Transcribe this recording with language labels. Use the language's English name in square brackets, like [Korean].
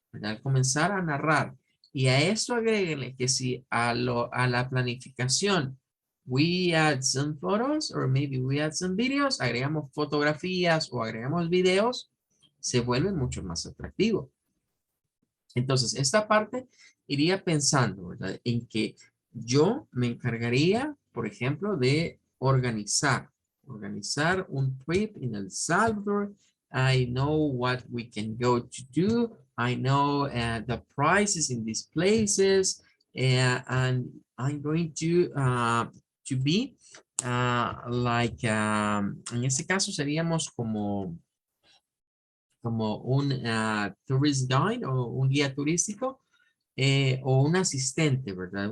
[Spanish] Al comenzar a narrar y a esto agréguenle que si a la planificación [English] we add some photos or maybe we add some videos, [Spanish] agregamos fotografías o agregamos videos, se vuelve mucho más atractivo. Entonces, esta parte iría pensando, ¿verdad? En que yo me encargaría, por ejemplo, de organizar un trip en El Salvador. [English] I know what we can go to do. I know the prices in these places. And I'm going to be like, [Spanish] en este caso seríamos como un tourist guide o un guía turístico o un asistente, ¿verdad?